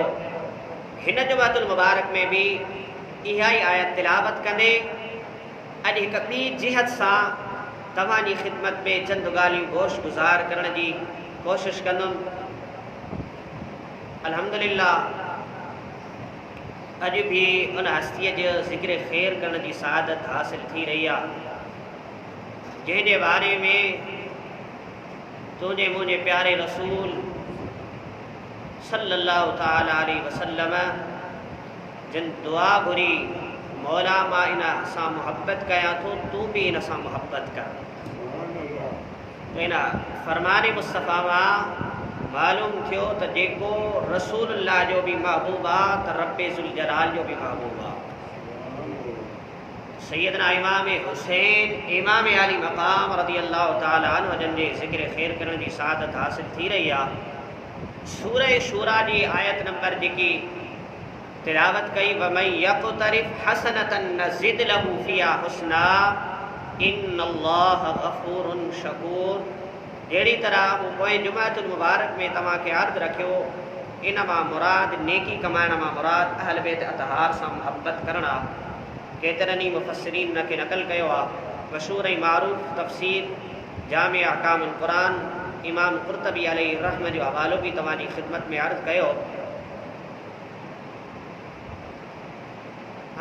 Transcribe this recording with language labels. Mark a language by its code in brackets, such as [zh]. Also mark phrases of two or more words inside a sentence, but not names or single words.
[sd] हिन जुमातुल मुबारक में भी इहा ई आयत तिलावत कंदे अॼु हिकु ॿी जिहत सां तव्हांजी ख़िदमत में चंद ॻाल्हियूं गोश गुज़ार करण जी कोशिशि कंदुमि। अल्हम्दुलिल्लाह अॼु भी उन हस्तीअ जो ज़िक्र ख़ैर करण जी सआदत हासिल थी रही आहे जंहिंजे बारे में तुंहिंजे मुंहिंजे प्यारे रसूल [ar] صلى الله تعالى عليه وسلم [sd] जिन दुआ घुरी मौला मां इन सां मुहब्बत कयां थो, तूं बि इन सां मुहब्बत कर। तो इन फरमान मुस्तफ़ा मां मालूम थियो त जेको रसूलुल्लाह जो भी महबूब आहे त रब्बे ज़ुल जलाल जो भी महबूब आहे। सैयदना इमाम हुसैन इमाम आली मक़ाम [ar] رضي الله تعالى عنه [sd] जन जे ज़िक्र ख़ैर करण जी सआदत हासिल थी रही आहे। सूरह शूरा जी आयत नंबर जेकी तिलावत कई [ar] ومن يقترف حسنة نزد له فيها حسنا إن الله غفور شكور. [sd] जहिड़ी तरह वो पोइ जुमातुल मुबारक में तव्हांखे अर्ज़ रखियो इन मां मुराद नेकी कमाइण मां मुराद अहल बैत अतहार सां मुहब्बत करण आहे। केतिरनि ई मुफ़स्सिरीन इन खे नक़ल कयो आहे। मशहूर ऐं मारूफ़ तफ़सीर जामे अहकामुल क़ुरान इमाम क़ुर्तबी [ar] عليه الرحمة [sd] जो हवालो भी तव्हांजी ख़िदमत में अर्ज़ कयो।